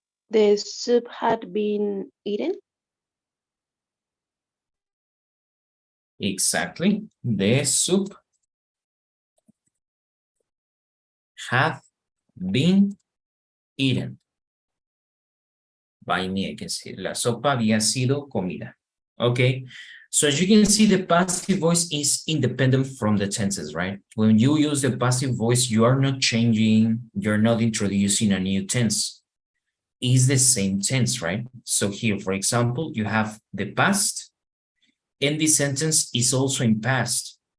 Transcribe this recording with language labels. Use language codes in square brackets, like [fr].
[en] The soup had been eaten. Exactly. The soup had been eaten by me, I can say. [es] La sopa había sido comida. [en] Okay. So as you can see, the passive voice is independent from the tenses, right? When you use the passive voice, you are not changing, you're not introducing a new tense. It's the same tense, right? So here, for example, you have the past, and this sentence is also in past.